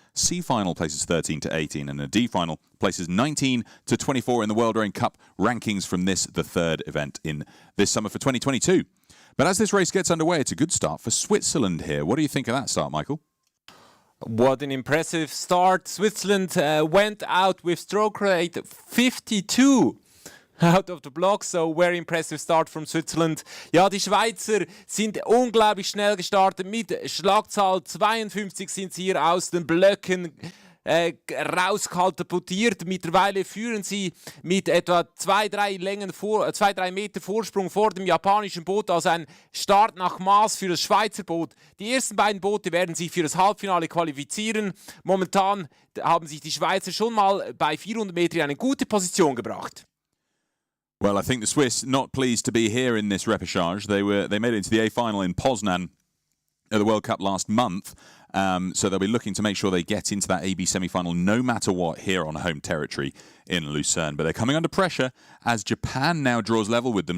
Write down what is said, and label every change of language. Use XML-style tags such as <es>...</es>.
<en>C final places 13 to 18. And a D final places 19 to 24 in the World Rowing Cup rankings from this, the third event in this summer for 2022. But as this race gets underway, it's a good start for Switzerland here. What do you think of that start, Michael? What an impressive start. Switzerland went out with stroke rate 52 out of the block, so very impressive start from Switzerland.</en> <de>Ja, die Schweizer sind unglaublich schnell gestartet. Mit Schlagzahl 52 sind sie hier aus den Blöcken rauskatapultiert. Mittlerweile führen sie mit etwa 2-3 Meter Vorsprung vor dem japanischen Boot, also ein Start nach Maß für das Schweizer Boot. Die ersten beiden Boote werden sich für das Halbfinale qualifizieren. Momentan haben sich die Schweizer schon mal bei 400 Meter in eine gute Position gebracht.</de> <en>Well, I think the Swiss not pleased to be here in this repechage. They made it into the A final in Poznan at the World Cup last month. So they'll be looking to make sure they get into that AB semi-final no matter what here on home territory in Lucerne. But they're coming under pressure as Japan now draws level with them.</en>